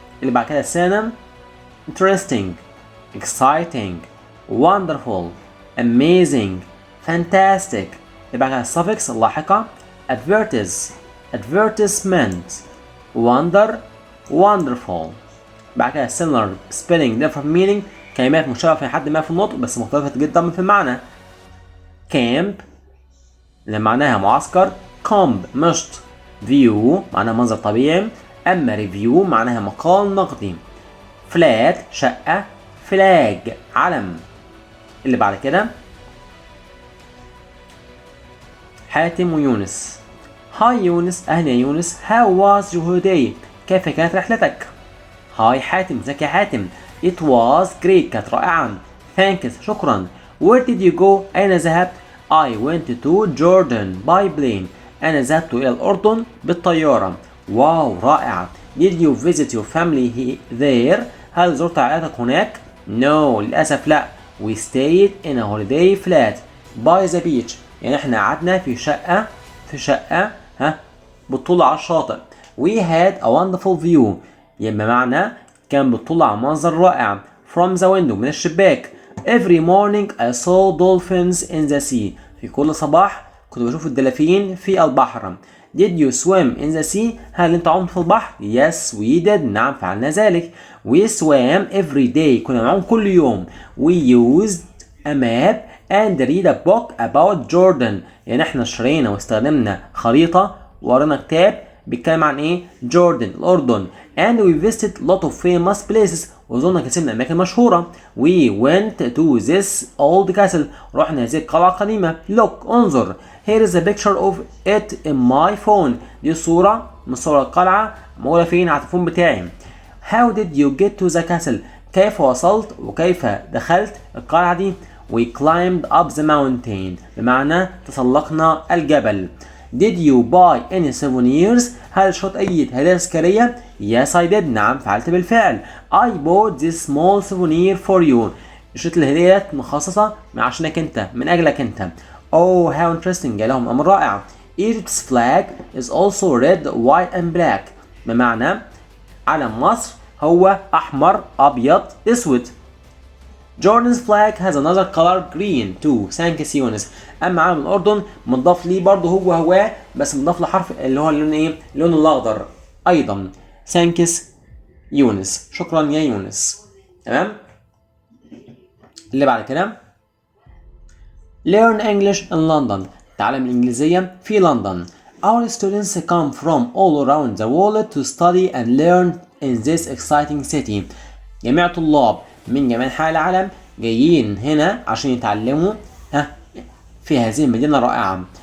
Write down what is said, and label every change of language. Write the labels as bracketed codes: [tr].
[ar] اللي بعد كده [en] synonym interesting, exciting, wonderful, amazing, fantastic. [ar] اللي بعد كده [en] suffix اللاحقة advertise, advertisement, wonder, wonderful. [ar] بعد كده [en] similar spelling different meaning [ar] كلمات مشابهة في حد ما في النطق بس مختلفة جدا في المعنى. camp اللي معناها معسكر comb مشط view معناها منظر طبيعي أما review معناها مقال نقدي. flat شقة flag علم. اللي بعد كده حاتم ويونس. هاي يونس أهلا يا يونس [en] how was your holiday [ar] كيف كانت رحلتك. هاي حاتم ازيك يا حاتم [en] it was great [ar] كانت رائعة. thanks شكرا. [en] where did you go [ar] أين ذهبت [en] I went to Jordan by plane. [ar] أنا ذهبت إلى الأردن بالطيارة. واو رائع. [en] Did you visit your family there? [ar] هل زرت عائلتك هناك؟ No للأسف لا. [en] We stayed in a holiday flat by the beach. [ar] يعني احنا قعدنا في شقة بتطل على الشاطئ. [en] We had a wonderful view. [ar] يعني بمعنى كان بتطل على منظر رائع. [en] From the window [ar] من الشباك. [en] Every morning I saw dolphins in the sea. [ar] في كل صباح كنت بشوف الدلافين في البحر. [en] Did you swim in the sea? [ar] هل انت عمت في البحر؟ [en] Yes we did. [ar] نعم فعلنا ذلك. [en] We swam every day. [ar] كنا نعوم كل يوم. [en] We used a map and read a book about Jordan. [ar] يعني احنا اشترينا واستخدمنا خريطة وقرينا كتاب بيتكلم عن ايه؟ جوردن الأردن. [en] And we visited a lot of famous places. [ar] وزرنا كثير من الأماكن المشهورة. [en] We went to this old castle. [ar] رحنا هذه القلعة القديمة. [en] Look [ar] انظر. [en] Here is a picture of it in my phone. [ar] دي صورة من صور القلعة موجودة فين على التليفون بتاعي. [en] How did you get to the castle? [ar] كيف وصلت وكيف دخلت القلعة دي؟ [en] We climbed up the mountain. [ar] بمعنى تسلقنا الجبل. [en] Did you buy any souvenirs? [ar] هل شريت أي هدايا تذكارية؟ [en] Yes I did. [ar] نعم فعلت بالفعل. [en] I bought this small souvenir for you. [ar] شريت الهدية مخصصة عشانك أنت من أجلك أنت. [en] Oh how interesting. [ar] لهم أمر رائع. [en] Egypt's flag is also red, white and black. [ar] بمعنى علم مصر هو أحمر أبيض أسود. [en] Jordan's flag has another color green too. [ar] Thanks يونس. أما علم الأردن مضاف ليه برضه هو بس مضاف له حرف اللي هو اللون إيه؟ اللون الأخضر أيضا. [en] Thanks يونس. [ar] شكرا يا يونس. تمام. اللي بعد كده [en] Learn English in London. [ar] تعلم الإنجليزية في لندن. [en] Our students come from all around the world to study and learn in this exciting city. [ar] جميع طلاب من جميع أنحاء العالم جايين هنا عشان يتعلموا في هذه المدينة الرائعة.